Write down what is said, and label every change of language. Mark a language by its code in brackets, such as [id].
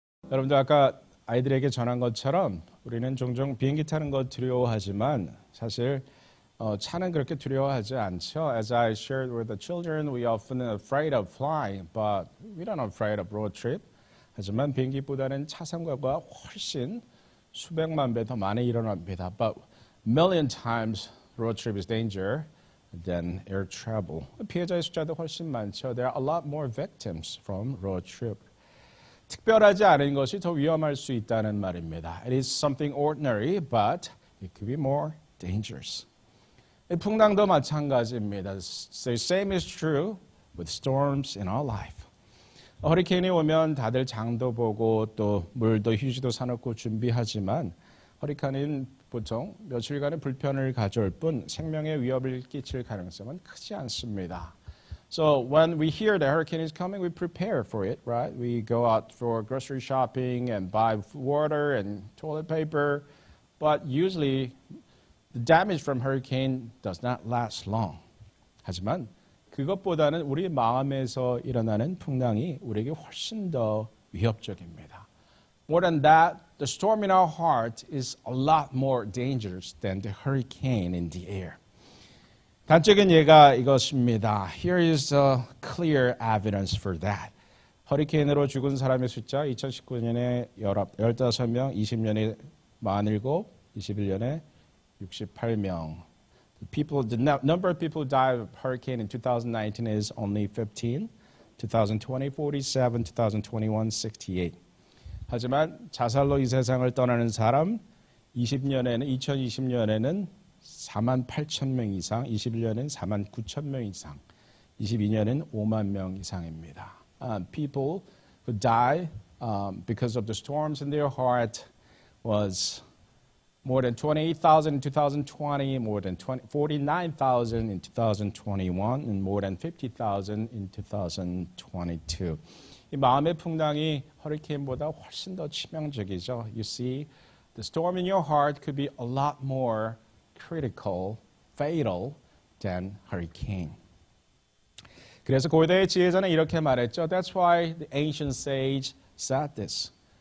[ko] 여러분들 아까 아이들에게 전한 것처럼 우리는 종종 비행기 타는 거 두려워하지만 사실 차는 그렇게 두려워하지 않죠. [en] As I shared with the children, we often are afraid of flying, but we don't afraid of road trip. [ko] 하지만 비행기보다는 차상과가 훨씬 수백만 배 더 많이 일어납니다. [en] But million times road trip is danger than air travel. [ko] 피해자의 숫자도 훨씬 많죠. [en] There are a lot more victims from road trip. [ko] 특별하지 않은 것이 더 위험할 수 있다는 말입니다. [en] It is something ordinary, but it could be more dangerous. [ko] 풍랑도 마찬가지입니다. [en] The same is true with storms in our life. [ko] 허리케인이 오면 다들 장도 보고 또 물도 휴지도 사놓고 준비하지만 허리케인은 보통 며칠간의 불편을 가져올 뿐 생명의 위협을 끼칠 가능성은 크지 않습니다. [en] So when we hear the hurricane is coming, we prepare for it, right? We go out for grocery shopping and buy water and toilet paper. But usually the damage from hurricane does not last long. [ko] 하지만 그것보다는 우리 마음에서 일어나는 풍랑이 우리에게 훨씬 더 위협적입니다. [en] More than that, the storm in our heart is a lot more dangerous than the hurricane in the air. [ko] 단적인 예가 이것입니다. [en] Here is a clear evidence for that. [ko] 허리케인으로 죽은 사람의 숫자 2019년에 15명, 20년에 47, 21년에 68명. [en] The number of people died of hurricane in 2019 is only 15, 2020 47, 2021 68. [ko] 하지만 자살로 이 세상을 떠나는 사람 2020년에는 4만 8천 명 이상, 21년엔 4만 9천 명 이상, 22년엔 5만 명 이상입니다. [en] People who die because of the storms in their heart was more than 28,000 in 2020, more than 49,000 in 2021, and more than 50,000 in 2022. [ko] 이 마음의 풍랑이 허리케인보다 훨씬 더 치명적이죠. [en] You see, the storm in your heart could be a lot more critical, fatal than hurricane. [ko] 그래서 고대의 지혜자는 이렇게 말했죠. [en] That's why the ancient sage said this.